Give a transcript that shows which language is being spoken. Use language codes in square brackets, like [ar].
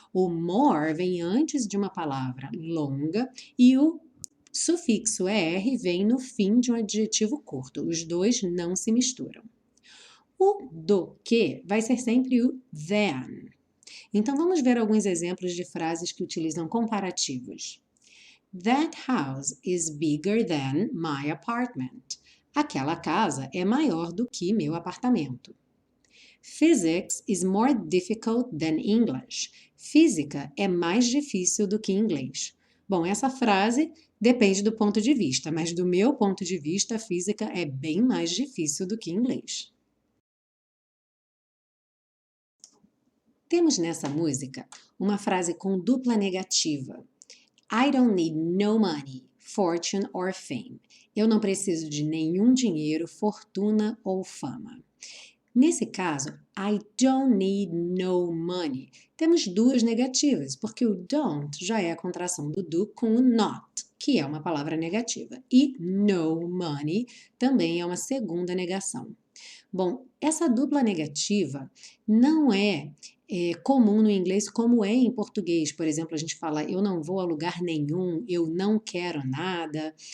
[pt] O more vem antes de uma palavra longa e o sufixo er vem no fim de um adjetivo curto. Os 2 não se misturam. O do que vai ser sempre o than. Então, vamos ver alguns exemplos de frases que utilizam comparativos. [en] That house is bigger than my apartment. [pt] Aquela casa é maior do que meu apartamento. [en] Physics is more difficult than English. [pt] Física é mais difícil do que inglês. Bom, essa frase depende do ponto de vista, mas do meu ponto de vista, a física é bem mais difícil do que inglês. Temos nessa música uma frase com dupla negativa. [en] I don't need no money, fortune or fame. [pt] Eu não preciso de nenhum dinheiro, fortuna ou fama. Nesse caso, [en] I don't need no money. [pt] Temos 2 negativas, porque o don't já é a contração do do com o not, que é uma palavra negativa. E [en] no money [pt] também é uma segunda negação. Bom, essa dupla negativa não é comum no inglês como é em português. Por exemplo, a gente fala eu não vou a lugar nenhum, eu não quero nada.